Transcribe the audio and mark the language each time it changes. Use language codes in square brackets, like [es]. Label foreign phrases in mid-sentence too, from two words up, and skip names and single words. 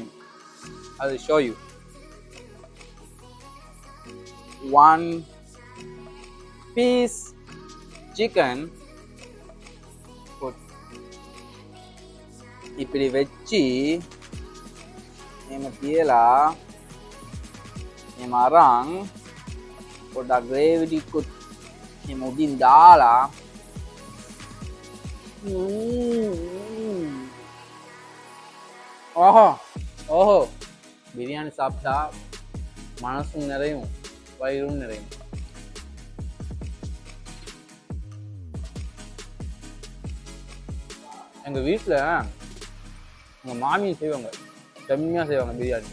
[en] I will show you. One piece chicken, put [ta] இப்படி வச்சு [si] එම තියලා එම අරන් පොඩ්ඩක් ග්‍රේවි ටිකකුත් එම උඩින් දාලා [ta] ஓஹோ பிரியாணி சாப்பிட்டா மனசும் நிறையும், வயிறும் நிறையும். எங்கள் வீட்டில் எங்கள் மாமியும் செய்வாங்க, செம்மையாக செய்வாங்க பிரியாணி.